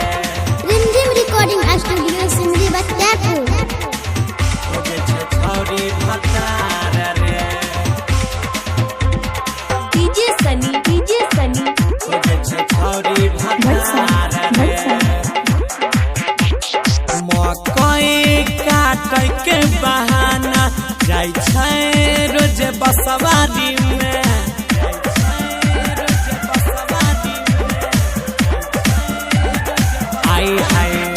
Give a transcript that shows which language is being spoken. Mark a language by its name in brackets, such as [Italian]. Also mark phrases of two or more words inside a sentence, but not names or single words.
[English] Rimjim Recording Studio, Simri Batapur. [Maithili] खोजे छै छौरी भतार रे, [English] DJ Sunny, [Maithili] खोजे छै छौरी भतार रे, मकई काटै के बहाना जाइ छै रोज बसवारी में, आई हाय